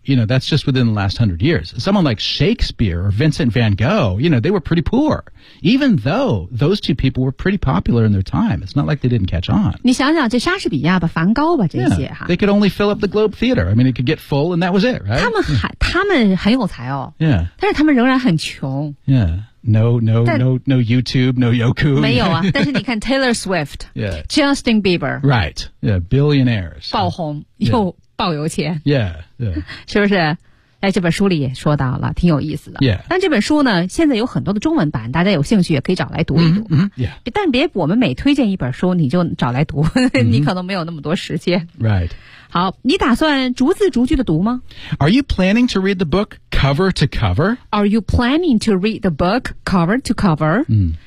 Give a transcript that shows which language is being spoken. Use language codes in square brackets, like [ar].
[en] You know, that's just within the last 100 years. Someone like Shakespeare or Vincent van Gogh, you know, they were pretty poor. Even though those two people were pretty popular in their time. It's not like they didn't catch on. [zh] 你想想这莎士比亚吧梵高吧这些、 [en] They could only fill up the Globe Theater. I mean, it could get full and that was it, right? [zh] 他们很有才哦。 [en] Yeah. [zh] 但是他们仍然很穷。 [en] Yeah. No YouTube, no Yoku. [zh] 没有啊，但是你看 Taylor Swift, [en] yeah. Justin Bieber. Right, yeah, billionaires. [zh] 爆红、又爆有钱。 [en] Yeah. [zh] 是不是？哎，这本书里也说到了，挺有意思的。 [en] Yeah. [zh] 但这本书呢，现在有很多的中文版，大家有兴趣也可以找来读一读。 [en] Yeah. [zh] 但别我们每推荐一本书，你就找来读，你可能没有那么多时间。 [en] Right. [zh] 好，你打算逐字逐句的读吗 [en] ？Are you planning to read the book cover to cover? Are you planning to read the book cover to cover?